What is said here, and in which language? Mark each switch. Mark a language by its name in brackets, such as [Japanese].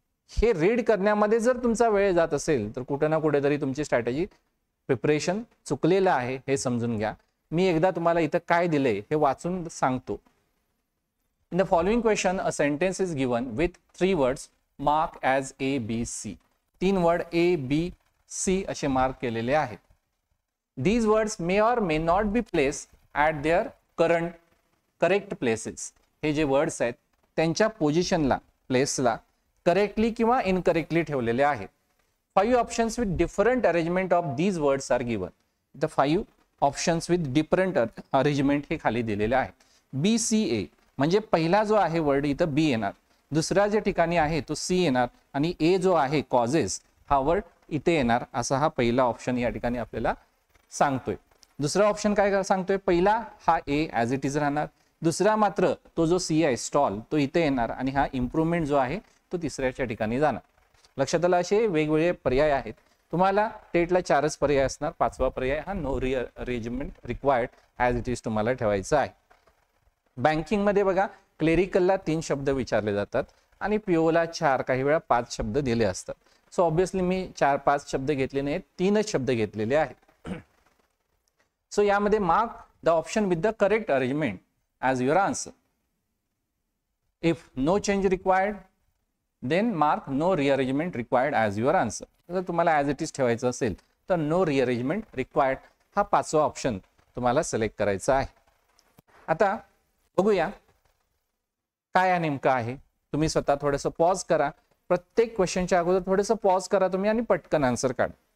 [Marathi] हे रीड करण्यामध्ये जर तुमचा वेळ जात असेल तर कुठे ना कुठेतरी तुमची स्ट्रॅटेजी प्रिपरेशन चुकलेलं आहे हे समजून घ्या. मी एकदा तुम्हाला इथं काय दिलंय हे वाचून सांगतो. [English] In the following question a sentence is given with 3 words mark as ABC. [Marathi] 3 word ABC असे मार्क केलेले आहेत. [English] These words may or may not be placed at their correct places. [Marathi] हे जे वर्ड्स आहेत त्यांच्या पोझिशनला प्लेसला करेक्टली किंवा इनकरेक्टली ठेवलेले आहेत. [English] 5 options with different arrangement of these words are given. The 5 options with different arrangement [Marathi] हे खाली दिलेले आहेत. BCA म्हणजे पहिला जो आहे वर्ड इथं B येणार, दुसरा जे ठिकाणी आहे तो C येणार आणि A जो आहे कॉजेस हा वर्ड इथे येणार. असा हा पहिला ऑप्शन या ठिकाणी आपल्याला सांगतोय. दुसरा ऑप्शन काय सांगतोय? पहिला हा A ॲज इट इज राहणार, दुसरा मात्र तो जो C आहे स्टॉल तो इथे येणार आणि हा इम्प्रूव्हमेंट जो आहे तो तिसऱ्याच्या ठिकाणी जाणार. लक्षात आलं? असे वेगवेगळे पर्याय आहेत. तुम्हाला टेटला 4च पर्याय असणार. 5वा पर्याय हा [English] no rearrangement required as it is [Marathi] तुम्हाला ठेवायचा आहे. बँकिंगमध्ये बघा क्लेरिकलला 3 शब्द विचारले जातात आणि पीओला 4 काही वेळा 5 शब्द दिले असतात. सो ऑब्विसली मी 4-5 शब्द घेतले नाहीत, 3च शब्द घेतलेले आहेत. [English] So यामध्ये mark the option with the correct arrangement as your answer. If no change required then mark no rearrangement required as your answer. [Marathi] जर तुम्हाला ॲज इट इज ठेवायचं असेल तर नो रिअरेंजमेंट रिक्वायर्ड हा 5वा ऑप्शन तुम्हाला सिलेक्ट करायचा आहे. आता बघूया काय नेमकं आहे. तुम्ही स्वतः थोडंसं पॉज करा. प्रत्येक क्वेश्चनच्या अगोदर थोडंसं पॉज करा तुम्ही आणि पटकन आन्सर काढा.